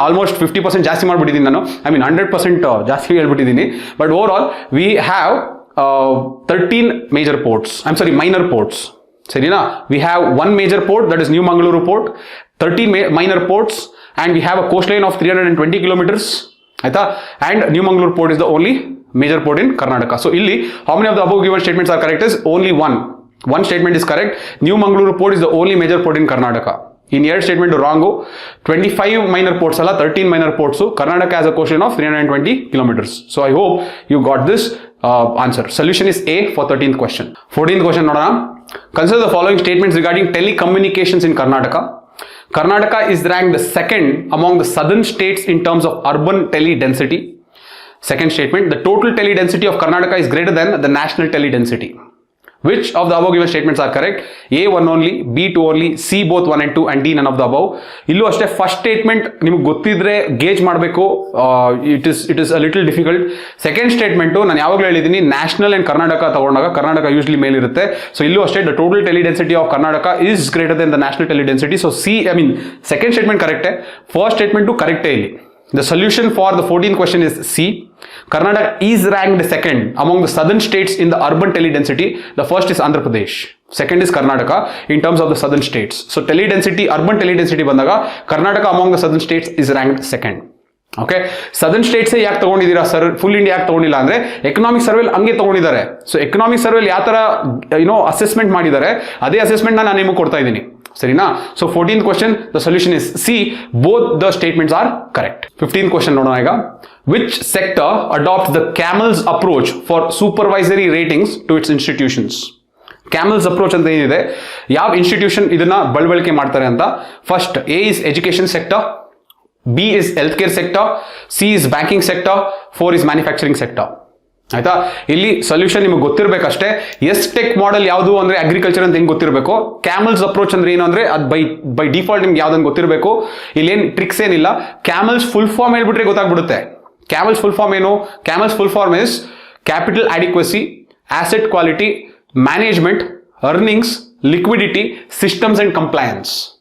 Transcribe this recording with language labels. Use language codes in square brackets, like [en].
[kn] Almost 50% ಜಾಸ್ತಿ ಮಾಡ್ಬಿಟ್ಟಿದ್ದೀನಿ ನಾನು. [en] I mean [kn] 100% ಜಾಸ್ತಿ ಹೇಳ್ಬಿಟ್ಟಿದ್ದೀನಿ. [en] But overall we have 13 major ports, minor ports. ಸರಿನಾ? We have 1 major port that is new Mangaluru port, 13 minor ports, and we have a coastline of 320 kilometers. [kn] ಆಯ್ತಾ? [en] and New Mangalore port is the only major port in Karnataka. So ಇಲ್ಲಿ how many of the above given statements are correct is only one statement is correct. New Mangalore port is the only major port in Karnataka. [kn] In ಎರಡು statement wrong. 25 minor ports ಅಲ್ಲ, 13 minor ports. [en] Karnataka has a coastline of 320 kilometers. So I hope you got this answer. Solution is A for 13th question. 14th question [kn] ನೋಡೋಣ. [en] Consider the following statements regarding telecommunications in Karnataka. Karnataka is ranked the second among the southern states in terms of urban tele density. Second statement, the total tele density of Karnataka is greater than the national tele density. Which of the above given statements are correct? A1 only, B2 only, C both 1 and 2, and D none of the above. [kn] ಇಲ್ಲೂ ಅಷ್ಟೇ first statement ನಿಮ್ಗೆ ಗೊತ್ತಿದ್ರೆ gauge ಮಾಡಬೇಕು. [en] It is a little difficult. [kn] Second statement ನಾನು ಯಾವಾಗಲೂ ಹೇಳಿದ್ದೀನಿ, national and Karnataka ತಗೊಂಡಾಗ Karnataka usually ಮೇಲಿರುತ್ತೆ. [en] so [kn] ಇಲ್ಲೂ ಅಷ್ಟೇ [en] The total tele density of Karnataka is greater than the national tele density. So second statement ಕರೆಕ್ಟೇ, first statement ಕರೆಕ್ಟೇ ಇಲ್ಲಿ. The solution for the 14th question is C. Karnataka is ranked second among the southern states in the urban tele-density. The first is Andhra Pradesh. Second is Karnataka in terms of the southern states. So tele-density, urban tele-density [kn] ಬಂದಾಗ [en] Karnataka among the southern states is ranked second. [kn] Okay, southern States ಯಾಕೆ ತಗೊಂಡಿದ್ದೀರಾ sir, full India ಯಾಕೆ ತಗೊಂಡಿಲ್ಲ ಅಂದ್ರೆ economic ಸರ್ವೆಲ್ ಹಂಗೆ ತಗೊಂಡಿದ್ದಾರೆ. So economic ಸರ್ವೆಲ್ ಯಾವ ತರ assessment ಮಾಡಿದ್ದಾರೆ ಅದೇ ಅಸೆಸ್ಮೆಂಟ್ ನಾನು ನಿಮಗೆ ಕೊಡ್ತಾ ಇದ್ದೀನಿ, ಸರಿನಾ? [en] So 14th question the solution is C, both the statements are correct. 15th question [kn] ನೋಡೋಣ ಈಗ. [en] Which sector adopt the CAMELS approach for supervisory ratings to its institutions? [kn] Camels approach ಅಂತ ಏನಿದೆ, ಯಾವ ಇನ್ಸ್ಟಿಟ್ಯೂಷನ್ ಇದನ್ನ ಬಳಕೆ ಮಾಡ್ತಾರೆ ಅಂತ. [en] First, A is education sector, B is healthcare sector, C is banking sector, 4 is manufacturing sector. [kn] ಆಯ್ತಾ? ಇಲ್ಲಿ solution ನಿಮಗೆ ಗೊತ್ತಿರಬೇಕಷ್ಟೇ. ಎಸ್ ಟೆಕ್ ಮಾಡೆಲ್ ಯಾವುದು ಅಂದ್ರೆ ಅಗ್ರಿಕಲ್ಚರ್ ಅಂತ ಹೆಂಗ್ ಗೊತ್ತಿರಬೇಕು, ಕ್ಯಾಮಲ್ಸ್ ಅಪ್ರೋಚ್ ಅಂದ್ರೆ ಏನು ಅಂದ್ರೆ ಅದು ಬೈ ಡಿಫಾಲ್ಟ್ ನಿಮ್ಗೆ ಯಾವ್ದಂತ ಗೊತ್ತಿರಬೇಕು. ಇಲ್ಲೇನು ಟ್ರಿಕ್ಸ್ ಏನಿಲ್ಲ. ಕ್ಯಾಮಲ್ಸ್ ಫುಲ್ ಫಾರ್ಮ್ ಹೇಳ್ಬಿಟ್ರೆ ಗೊತ್ತಾಗ್ಬಿಡುತ್ತೆ. ಕ್ಯಾಮಲ್ಸ್ ಫುಲ್ ಫಾರ್ಮ್ ಏನು? [en] CAMELS full form is capital adequacy, asset quality, management, earnings, liquidity, systems and compliance.